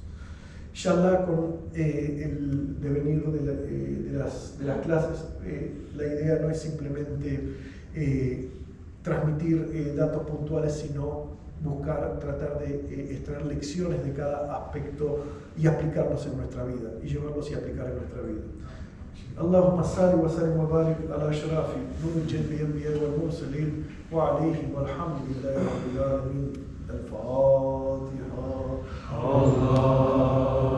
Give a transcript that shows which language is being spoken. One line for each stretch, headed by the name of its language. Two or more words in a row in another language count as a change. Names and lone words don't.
Spanish: Inshallah, con el devenir de las clases, la idea no es simplemente transmitir datos puntuales, sino tratar de extraer lecciones de cada aspecto y aplicarlos en nuestra vida, y llevarlos y aplicar en nuestra vida.
Arabic: اللهم صل وسلم وبارك على أشرف نور الجن الأنبياء والمرسلين وعليهم والحمد لله رب العالمين. الفاتحة.